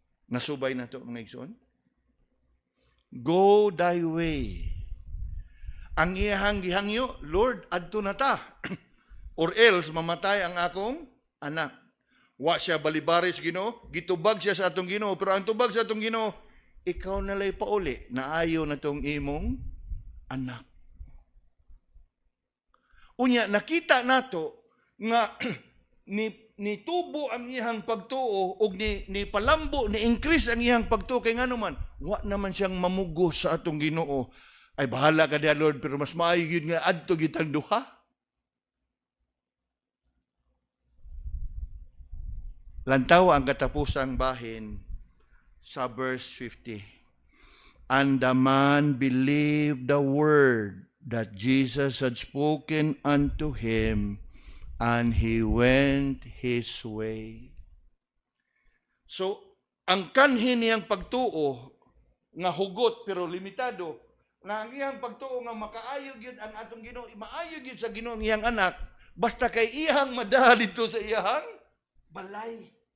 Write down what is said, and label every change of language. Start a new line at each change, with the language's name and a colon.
Cebuano: Nasubay na to mga igsoon.
English: Go thy way.
Cebuano: Ang iyahang gihangyo, Lord, adto na ta.
English: Or else
Cebuano: mamatay ang akong anak. Wa siya balibaris Ginoo, gitubag siya sa atong Ginoo, pero ang tubag sa atong Ginoo, ikaw nalay pauli, naayo na tong imong anak. Unya nakita nato nga ni tubo ang iyang pagtuo ug ni palambo ni increase ang iyang pagtuo kay ngano man wa naman siyang mamugos sa atong Ginoo. Ay bahala ka diha, Lord, pero mas maayo gyud nga adto gitang duha. Lantaw ang katapusang bahin sa verse 50.
English: And the man believed the word that Jesus had spoken unto him, and he went his way.
Cebuano: So, ang kanhin niyang pagtuo nga hugot pero limitado, nga ang iyang pagtuo nga makaayo gyud ang atong Ginoo, maayo gyud sa Ginoo ang iyang anak, basta kay iyang madali dito sa iyang balay.